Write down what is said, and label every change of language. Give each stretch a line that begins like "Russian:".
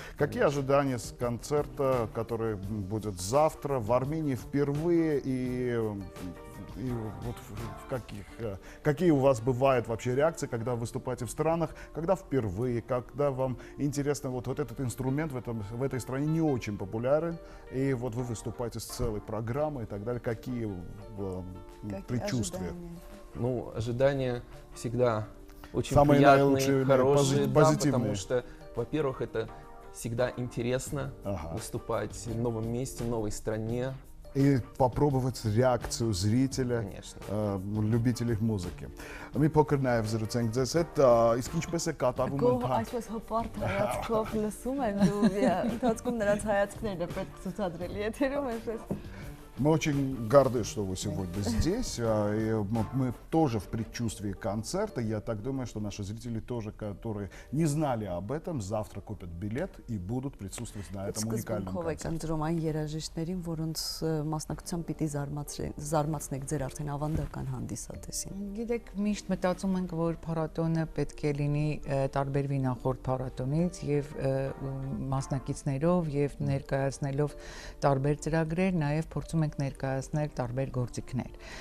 Russian: Какие ожидания с концерта, который будет завтра в Армении впервые, и вот какие у вас бывают вообще реакции, когда выступаете в странах, когда впервые, когда вам интересно вот этот инструмент в этой стране не очень популярен, и вот вы выступаете с целой программой и так далее, какие предчувствия? Ну, ожидания всегда очень самые приятные, наилучшие, хорошие, да, позитивные. потому что, во-первых, это всегда интересно выступать в новом месте, в новой стране. И попробовать реакцию зрителя, любителей
Armenian: մուզիկի։ Մի փոքր նաև զրուցենք ձեզ հետ, իսկ ինչպես է կատարվում ընթացքում։ Այսպես հպարտ հայացքով լսում են ու ընթացքում նրանց հայացքներն է պետք ցուցադրել եթերում այսպես։
Russian: Мы очень горды, что вы сегодня здесь. И мы тоже в предчувствии концерта. Я так думаю, что наши зрители тоже, которые не знали об этом, завтра купят билет и будут присутствовать на этом уникальном концерте.
Armenian: Այն երաժիշտներին, որոնց մասնակցությամբ պիտի զարմացնեք ձեր արդեն ավանդական հանդիսատեսին։ Գիտեք, միշտ մտածում ենք, որ փառատոնը պետք է լինի տարբերվի նախորդ փառատոնից եւ մասնակիցներով եւ ներկայացնելով տարբեր ծրագրեր, նաեւ փորձում ենք ներկայացնել տարբեր գործիքներ։